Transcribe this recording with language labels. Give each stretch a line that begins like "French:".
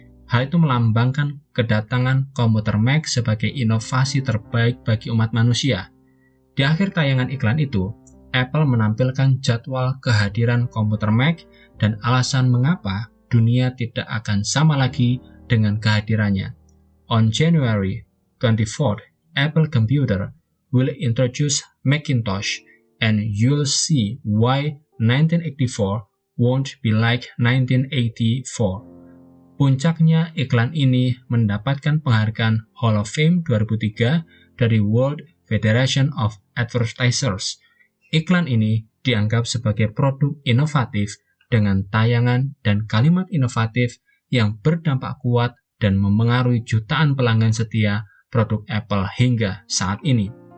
Indonesian: Hal itu melambangkan kedatangan komputer Mac sebagai inovasi terbaik bagi umat manusia. Di akhir tayangan iklan itu, Apple menampilkan jadwal kehadiran komputer Mac dan alasan mengapa dunia tidak akan sama lagi dengan kehadirannya.
English: On January 24th, Apple Computer will introduce Macintosh, and you'll see why 1984 won't be like 1984.
Indonesian: Puncaknya, iklan ini mendapatkan penghargaan Hall of Fame 2003 dari World Federation of Advertisers. Iklan ini dianggap sebagai produk inovatif dengan tayangan dan kalimat inovatif yang berdampak kuat dan memengaruhi jutaan pelanggan setia produk Apple hingga saat ini.